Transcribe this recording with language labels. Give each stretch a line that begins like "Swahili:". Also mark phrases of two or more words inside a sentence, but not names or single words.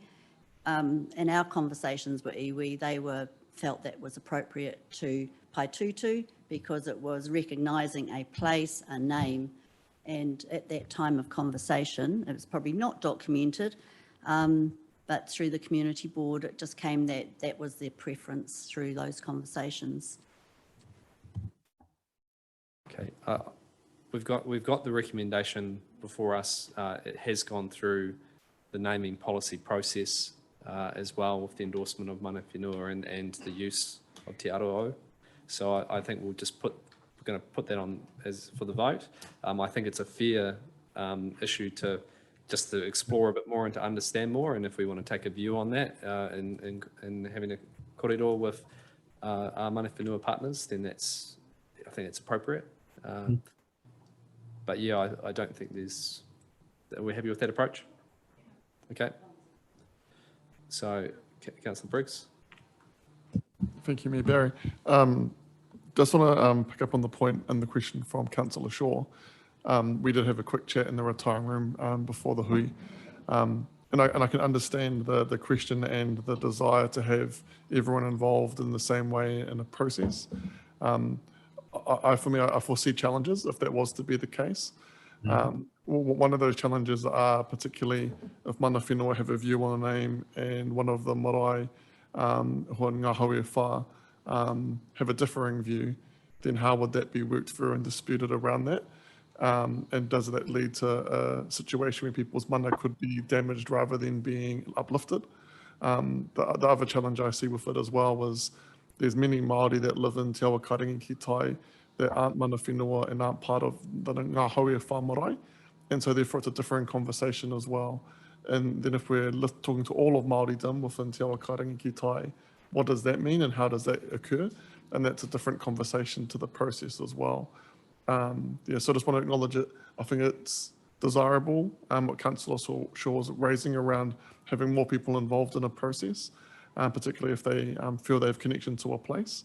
English: In our conversations with iwi, they felt that was appropriate to Paitutu because it was recognising a place, a name, and at that time of conversation, it was probably not documented, but through the community board, it just came that was their preference through those conversations. Okay, we've got the recommendation before us. It has gone through the naming policy process as well with the endorsement of
Māori: mana whenua
English: and the use of Te Aroa. So I think we're going to put that on as for the vote. I think it's a fair issue to explore a bit more and to understand more. And if we want to take a view on that and having a korero with our
Māori: mana whenua
English: partners, then I think it's appropriate. But yeah, I don't think we're happy with that approach. Okay. So, Councillor Briggs. Thank you, Mayor Barry. Just want to pick up on the point and the question from Councillor Shaw. We did have a quick chat in the retiring room before the hui. And I can understand the question and the desire to have everyone involved in the same way in a process. I foresee challenges if that was to be the case. One of those challenges are particularly if
Māori: mana whenua
English: have a view on a name and one of the marae who
Māori: ngā haue whā
English: have a differing view, then how would that be worked through and disputed around that? And does that lead to a situation where people's mana could be damaged rather than being uplifted? The other challenge I see with it as well was there's many Māori that live in Te Awa Karingi ki Tai that aren't
Māori: mana whenua
English: and aren't part of the
Māori: ngā haue whā marae.
English: And so therefore it's a different conversation as well. And then if we're talking to all of Māoridom within Te Awa Karingi ki Tai, what does that mean and how does that occur? And that's a different conversation to the process as well. So I just want to acknowledge it. I think it's desirable, what Councillor Shaw is raising around having more people involved in a process, particularly if they feel they have connection to a place.